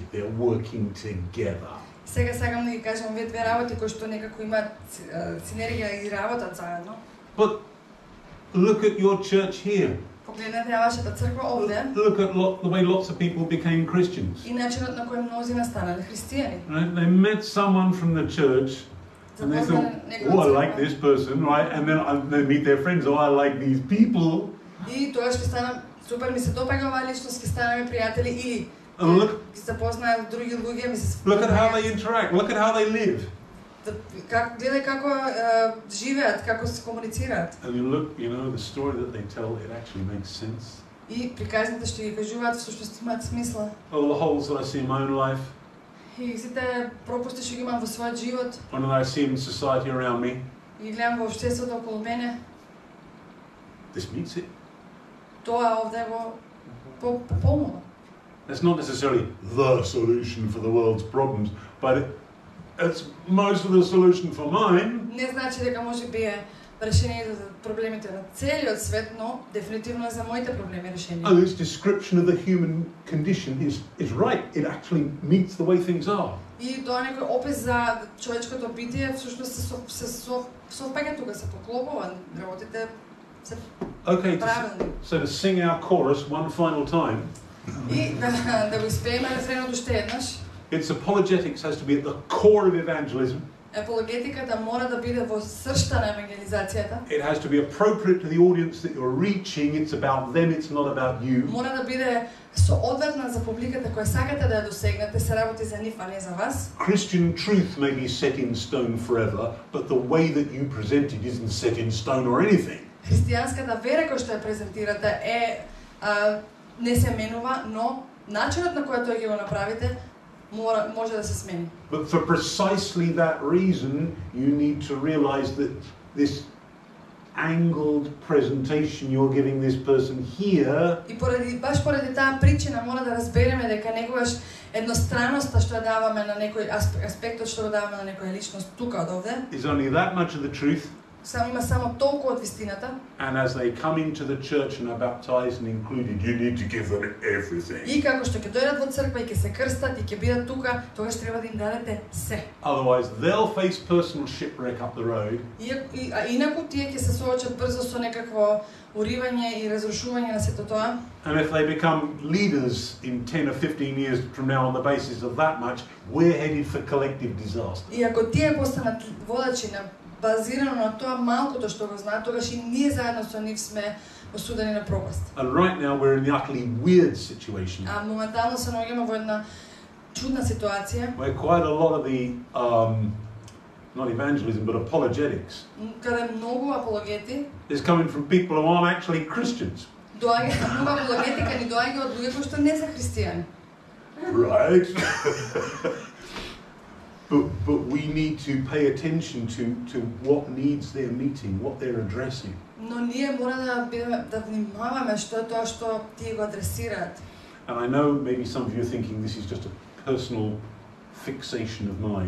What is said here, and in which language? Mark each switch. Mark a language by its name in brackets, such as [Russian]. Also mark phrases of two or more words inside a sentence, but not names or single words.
[English] They're working together. [Macedonian] Сега сакам да ги кажам овие две работи кои што некако имаат синергија и работат заедно. [English] But look at your church here. [Macedonian] Погледнете ја вашата црква овде. [English] Look at the way lots of people became Christians. [Macedonian] И начинот на кој мнозина станале христијани. [English] Right? They met someone from the church and they thought, oh, I like this person, right? And then they meet their friends, oh, I like these people. [Macedonian] И тоа што стана супер, ми се допаѓа оваа личност, ќе станеме пријатели и ги запознаат други луѓе, ми се [English] Look at how they interact, look at how they live. [Macedonian] Гледај како живеат, како се комуницираат. [English] And you look, you know, the story that they tell, it actually makes sense. [Macedonian] И приказните што ги кажуваат всушност имаат смисла. [English] All the holes that I see in my own life, [Macedonian] И сите пропусти што ги имам во својот живот, [English] and that I see in society around me, [Macedonian] ги гледам во општеството околу мене, [English] this meets it. [Macedonian] тоа овде го пополнува. [English] It's not necessarily the solution for the world's problems, but it's most of the solution for mine. [Macedonian] Не значи дека може би е решението за проблемите на целиот свет, но дефинитивно е за моите проблеми решение. [English] And this description of the human condition is right. It actually meets the way things are. [Macedonian] И тоа некој опис за човечкото битие всушност се совпаѓа тука, се поклопува, работите се правилни. [English] So to sing our chorus one final time. [Macedonian] И да го испееме рефренот уште еднаш. [English] Its apologetics has to be at the core of evangelism. [Macedonian] Апологетиката мора да биде во сршта на евангелизацијата. [English] It has to be appropriate to the audience that you're reaching. It's about them, it's not about you. [Macedonian] Мора да биде соодветна за публиката која сакате да ја досегнете, се работи за нив, а не за вас. [English] Christian truth may be set in stone forever, but the way that you present it isn't set in stone or anything. [Macedonian] Христијанската вера која што ја презентирате е не се менува, но начинот на кој тој ќе го направите може да се смени. [English] But for precisely that reason, you need to realize that this angled presentation you're giving this person here [Macedonian] И баш поради таа причина мора да разбереме дека некогаш едностраноста што ја даваме на некој аспектот што го даваме на некоја личност тука од овде [English] is only that much of the truth. [Macedonian] Има само толку од вистината. [English] And as they come into the church and are baptized and included, you need to give them everything. [Macedonian] И како што ќе дојдат во црква и ќе се крстат и ќе бидат тука, тогаш треба да им дадете се. [English] Otherwise, they'll face personal shipwreck up the road. [Macedonian] Инаку тие ќе се соочат брзо со некакво уривање и разрушување на сето тоа. [English] And if they become leaders in 10 or 15 years from now on the basis of that much, we're headed for collective disaster. [Macedonian] И ако тие постанат водачи на базирано на тоа малкото што го знаат, тогаш и ние заедно со нив сме осудени на пропаст. [English] And right now we're in the utterly weird situation. [Macedonian] А моментално се наоѓаме во една чудна ситуација. [English] Where quite a lot of the not evangelism but apologetics [Macedonian] Каде многу апологети [English] is coming from people who aren't actually Christians. [Macedonian] Доаѓа многу апологетика ни доаѓа од луѓе кои што не се христијани. [English] Right. But we need to pay attention to what needs their meeting, what they're addressing. [Macedonian] Но ние мора да внимаваме што е тоа што тие го адресираат. [English] And I know maybe some of you are thinking this is just a personal fixation of mine.